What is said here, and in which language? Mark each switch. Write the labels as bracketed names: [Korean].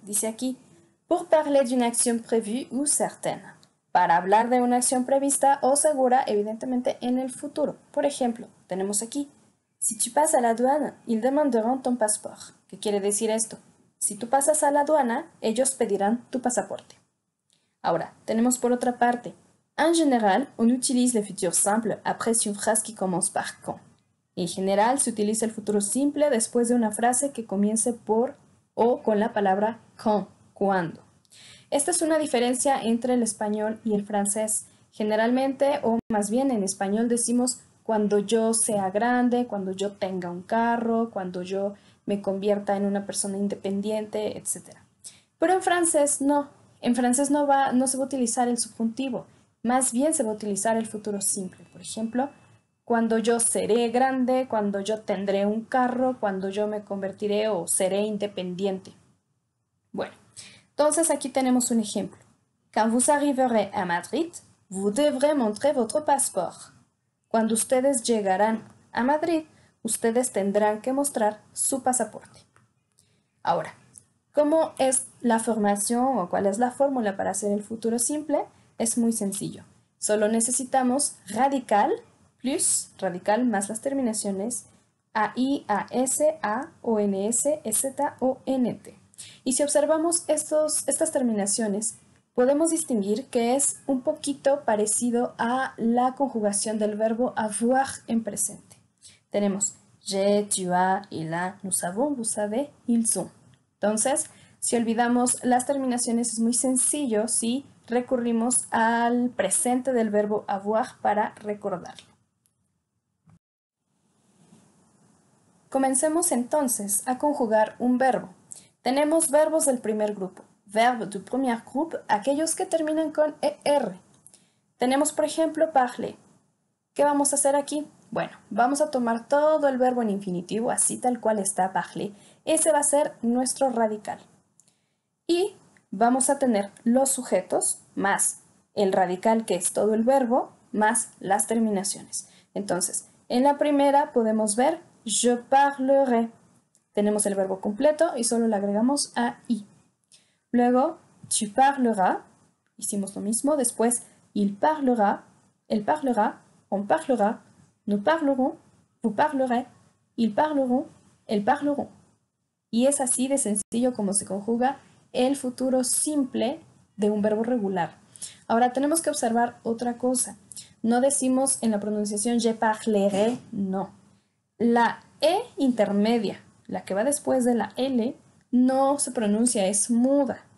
[Spanish] Dice aquí, [French] pour parler d'une action prévue ou certaine. [Spanish] Para hablar de una acción prevista o segura, evidentemente en el futuro. Por ejemplo, tenemos aquí, [French] si tu passes à la douane, ils demanderont ton passeport. [Spanish] ¿Qué quiere decir esto? Si tú pasas a la aduana, ellos pedirán tu pasaporte. Ahora, tenemos por otra parte, [French] en général, on utilise le futur simple après une phrase qui commence par quand. [Spanish] En general, se utiliza el futuro simple después de una frase que comience por o con la palabra quand, cuando. Esta es una diferencia entre el español y el francés. Generalmente, o más bien en español decimos cuando yo sea grande, cuando yo tenga un carro, cuando yo me convierta en una persona independiente, etc. Pero en francés no. En francés no se va a utilizar el subjuntivo, más bien se va a utilizar el futuro simple. Por ejemplo, cuando yo seré grande, cuando yo tendré un carro, cuando yo me convertiré o seré independiente. Bueno, entonces aquí tenemos un ejemplo. [French] Quand vous arriverez à Madrid, vous devrez montrer votre passeport. [Spanish] Cuando ustedes llegarán a Madrid, ustedes tendrán que mostrar su pasaporte. Ahora, ¿cómo es la formación o cuál es la fórmula para hacer el futuro simple? Es muy sencillo. Solo necesitamos radical plus radical más las terminaciones AI, AS, A, ONS, EZ o NT. Y si observamos estas terminaciones, podemos distinguir que es un poquito parecido a la conjugación del verbo avoir en presente. Tenemos [French] j'ai, tu as, il a, nous avons, vous savez, ils ont. [Spanish] Entonces, si olvidamos las terminaciones, es muy sencillo si recurrimos al presente del verbo avoir para recordarlo. Comencemos entonces a conjugar un verbo. Tenemos verbos del primer grupo. [French] Verbe du premier groupe, [Spanish] aquellos que terminan con ER. Tenemos, por ejemplo, parler. ¿Qué vamos a hacer aquí? Bueno, vamos a tomar todo el verbo en infinitivo, así tal cual está parler. Ese va a ser nuestro radical. Y vamos a tener los sujetos más el radical, que es todo el verbo, más las terminaciones. Entonces, en la primera podemos ver [French] je parlerai. [Spanish] Tenemos el verbo completo y solo le agregamos AI. Luego, [French] tu parleras. [Spanish] Hicimos lo mismo. Después, [French] il parlera, elle parlera, on parlera, nous parlerons, vous parlerez, ils parleront, elles parleront. [Spanish] Y es así de sencillo como se conjuga el futuro simple de un verbo regular. Ahora tenemos que observar otra cosa. No decimos en la pronunciación [French] je parlerai, [Spanish] no. La E intermedia, la que va después de la L, no se pronuncia, es muda.